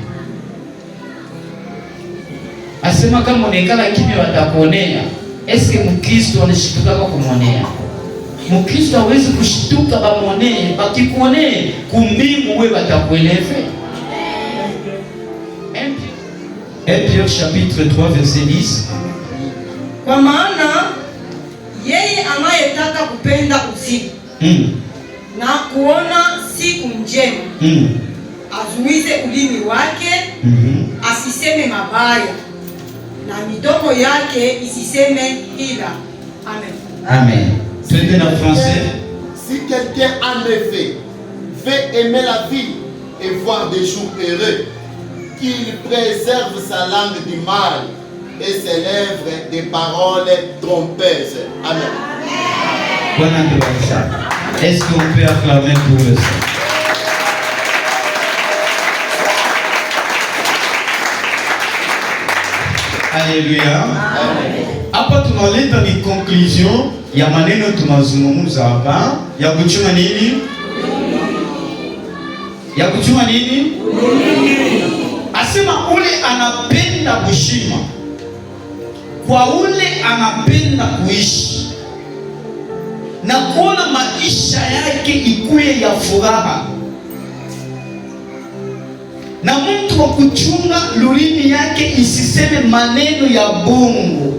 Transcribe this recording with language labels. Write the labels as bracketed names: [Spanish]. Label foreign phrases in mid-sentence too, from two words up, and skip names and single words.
[Swahili] Asema kama unaikala kimya watakuonea. Eske Mkristo anashituka kwa kumuonea? Mkristo hawezi kushituka bamuonee, bakikuonee kumbingu wewe watakueleve. [French] 1 Pierre chapitre 3 verset 10. [Swahili] Kwa maana yeye anayetaka kupenda uzima na kuona siku njema azuize ulimi wake asiseme mabaya na midomo yake isiseme hila. Amen. Amen. Twende na français. [French] Si quelqu'un en effet veut aimer la vie et voir des jours heureux, qu'il préserve sa langue du mal et ses lèvres des paroles trompeuses. Amen. Est-ce qu'on peut acclamer pour le Seigneur? Alléluia. [Swahili] Hapa tunaleta ni conclusion ya maneno tunazungumza hapa ya kuchunga nini? Ya kuchunga nini? Asema ule anapenda kushima, kwa ule anapenda kuishi na kuona maisha yake ikuye ya furaha, na mtu wa kuchunga lulimi yake isiseme maneno ya bongo.